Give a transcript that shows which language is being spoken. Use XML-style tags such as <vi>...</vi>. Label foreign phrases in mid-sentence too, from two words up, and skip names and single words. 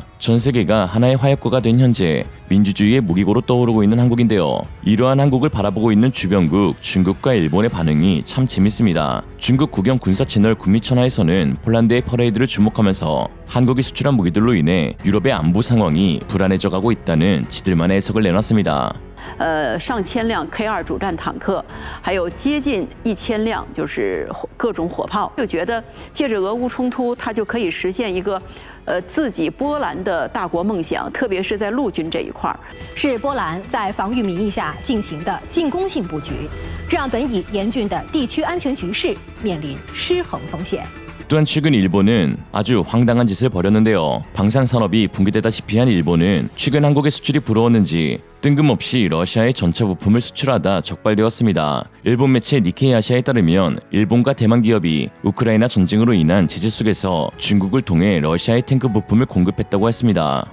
<ko>전 세계가 하나의 화약고가 된 현재 민주주의의 무기고로 떠오르고 있는 한국인데요. 이러한 한국을 바라보고 있는 주변국 중국과 일본의 반응이 참 재밌습니다. 중국 국영 군사 채널 군미천하에서는 폴란드의 퍼레이드를 주목하면서 한국이 수출한 무기들로 인해 유럽의 안보 상황이 불안해져가고 있다는 지들만의 해석을 내놨습니다.</ko> <zh>上千辆 K2 主战坦克，还有接近1000辆就是各种火炮，就觉得借着俄乌冲突，它就可以实现一个自己波兰的大国梦想，特别是在陆军这一块儿。是波兰在防御名义下进行的进攻性布局，这让本已严峻的地区安全局势面临失衡风险。</zh> <ko>또한 최근 일본은 아주 황당한 짓을 벌였는데요. 방산산업이 붕괴되다시피 한 일본은 최근 한국의 수출이 부러웠는지 뜬금없이 러시아에 전차 부품을 수출하다 적발되었습니다. 일본 매체 니케이 아시아에 따르면 일본과 대만 기업이 우크라이나 전쟁으로 인한 제재 속에서 중국을 통해 러시아의 탱크 부품을 공급했다고 했습니다.</ko>